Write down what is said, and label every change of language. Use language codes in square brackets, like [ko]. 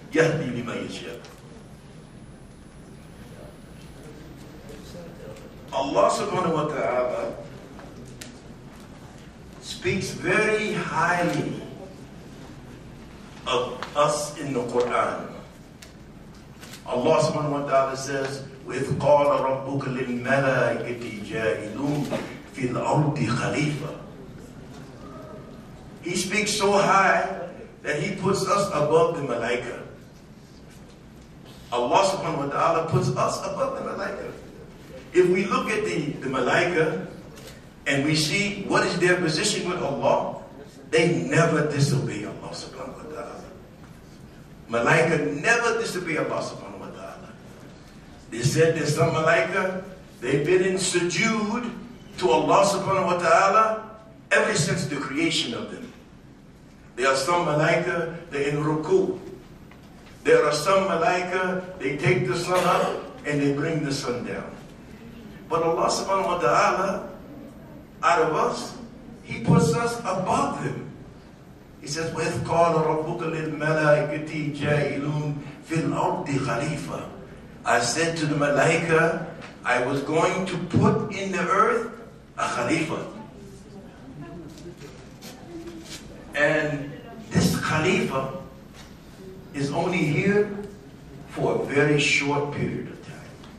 [ar] Yahdi liman yasha. [en] Allah subhanahu wa ta'ala speaks very highly of us in the Quran. Allah subhanahu wa ta'ala says, [ar] وَإِذْ قَالَ رَبُّكَ لِلْمَلَائِكَةِ جَاعِلُونَ فِي الْأَرْضِ خَلِيفَةً. [en] He speaks so high that He puts us above the malaika. Allah subhanahu wa ta'ala puts us above the malaika. If we look at the malaika and we see what is their position with Allah, they never disobey Allah subhanahu wa ta'ala. Malaika never disobey Allah subhanahu wa ta'ala. They said there's some malaika, they've been in sujood to Allah subhanahu wa ta'ala ever since the creation of them. There are some malaika, they're in ruku. There are some malaika, they take the sun up and they bring the sun down. But Allah subhanahu wa ta'ala, out of us, He puts us above them. He says, [ar] وَإِذْ قَالَ رَبُّكَ لِلْمَلَائِكَةِ جَاعِلُونَ فِي الْأَرْضِ خَلِيفَةً. [en] I said to the malaika, I was going to put in the earth a khalifa. And this khalifa is only here for a very short period of time.